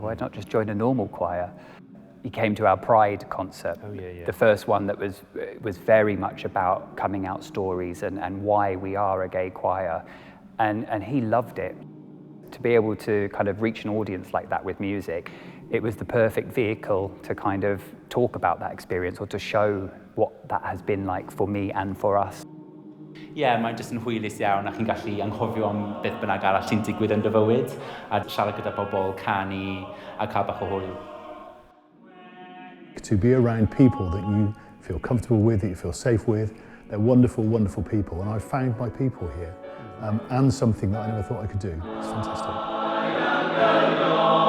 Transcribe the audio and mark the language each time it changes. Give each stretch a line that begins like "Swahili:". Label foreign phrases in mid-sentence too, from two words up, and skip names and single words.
English: Why not just join a normal choir? He came to our Pride concert, the first one that was very much about coming out stories and why we are a gay choir. And he loved it. To be able to kind of reach an audience like that with music, it was the perfect vehicle to kind of talk about that experience or to show what that has been like for me and for us.
Welsh: Mae'n jyst yn hwylus iawn a chi'n gallu anghofio am beth bynnag arall sy'n digwydd yn dy fywyd a siarad gyda bobl, canu a cael bach o hwyl.
English: To be around people that you feel comfortable with, that you feel safe with, they're wonderful, wonderful people, and I've found my people here and something that I never thought I could do. It's fantastic.